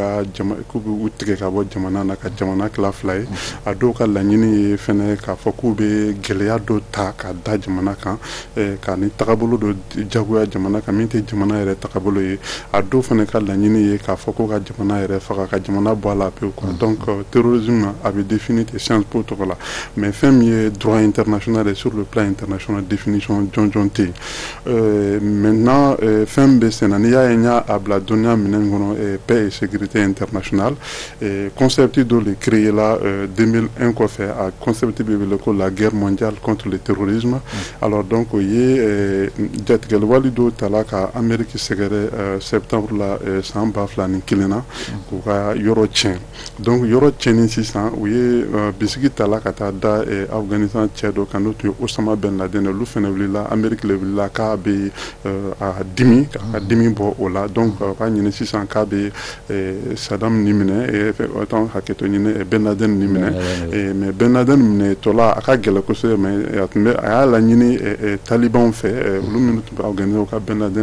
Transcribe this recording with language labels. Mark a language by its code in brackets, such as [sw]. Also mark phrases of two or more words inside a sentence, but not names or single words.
[bm] b'u tigɛ ka bɔ jamana na ka jamana tila fila ye a dɔw ka laɲini ye fana k'a fɔ k'u bɛ gɛlɛya dɔ ta ka da jamana kan ka ni tagabolo dɔ jagoya jamana kan min tɛ jamana yɛrɛ tagabolo ye a dɔw fana ka laɲini ye k'a fɔ k'u ka jamana yɛrɛ faga ka jamana bɔ a la pewu [fr] quoi donc terrorisme [bm] a bɛ définir ten science po tɔgɔ la mais fɛn min ye [fr] droit international et sur le plan international définition [bm] jɔnjɔn tɛ yen maintenant fɛn bɛ sen na n'i y'a ye n y'a bila dɔnniya minɛn kɔnɔ [fr] paix et sécurité internationale concept [bm] dɔ de créé la 2001 kɔfɛ a concept bɛ wele ko [fr] la guerre mondiale contre le terrorisme alors [bm] donc o ye jatigɛliwale dɔw tala ka Amérique sɛgɛrɛ septembre la san 2001 na k'u ka yɔrɔ tiɲɛ donc yɔrɔ tiɲɛni sisan u ye bisigi tala ka taa da Afganistan cɛ dɔ kan n'o tun ye Osama Ben Laden olu fana wulila Amérique le wulila k'a bɛ a dimi k'a dimi bɔ o la donc k'a ɲini sisan k'a bɛ Saddam ni minɛ hakɛto ɲini Ben Laden ni minɛ mais Ben Laden minɛ tɔla a ka gɛlɛn kosɛbɛ mais a y'a laɲini talibanw fɛ olu minnu tun bɛ organiser u ka Ben